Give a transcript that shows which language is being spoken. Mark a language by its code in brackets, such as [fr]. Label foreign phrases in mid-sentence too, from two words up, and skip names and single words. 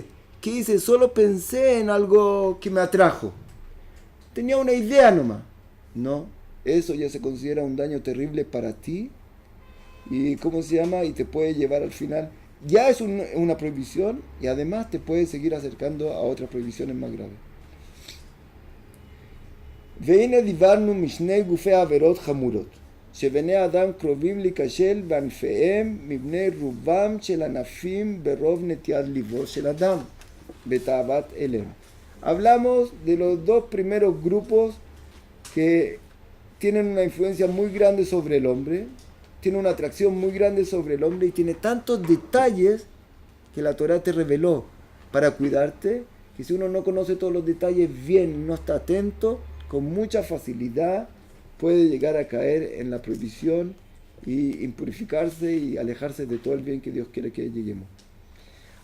[es] Solo pensé en algo que me atrajo. Tenía una idea nomás. No, eso ya se considera un daño terrible para ti. Y ¿cómo se llama? Y te puede llevar al final. Ya es una prohibición y además te puede seguir acercando a otras prohibiciones más graves. [he] והנה דיברנו משני גופי עבירות חמורות, שבני אדם קרובים להיכשל בענפיהם מבני רובם של ענפים ברוב נטיית ליבו של אדם, בתאוות אליהם. [es] Hablamos de los dos primeros grupos que tienen una influencia muy grande sobre el hombre, tienen una atracción muy grande sobre el hombre y tiene tantos detalles que la Torah te reveló para cuidarte, que si uno no conoce todos los detalles bien, no está atento, con mucha facilidad puede llegar a caer en la prohibición y impurificarse y alejarse de todo el bien que Dios quiere que lleguemos.